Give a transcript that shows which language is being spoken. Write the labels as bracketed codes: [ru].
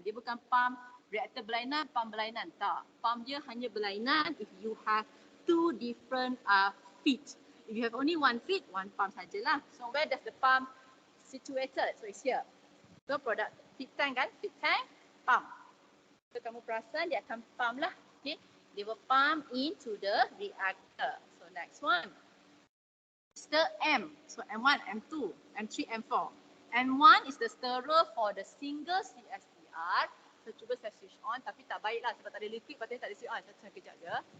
[ms] Dia bukan pump reaktor berlainan, pump berlainan. Tak. Pump dia hanya berlainan [en] if you have 2 different feet. If you have only 1 feet, [ms] 1 pump sajalah. [en] So where does the pump situated? So it's here. So product feed tank kan? Feed tank, pump. [ms] So kamu perasan dia akan pump lah. [en] Okay. They will pump into the reactor. So next one. Stir M. So M1, M2, M3, M4. M1 is the stirrer for the single CSTR. [ms] So cuba saya switch on tapi tak baiklah sebab tak ada liquid, patutnya tak ada switch on. Saya kejap je.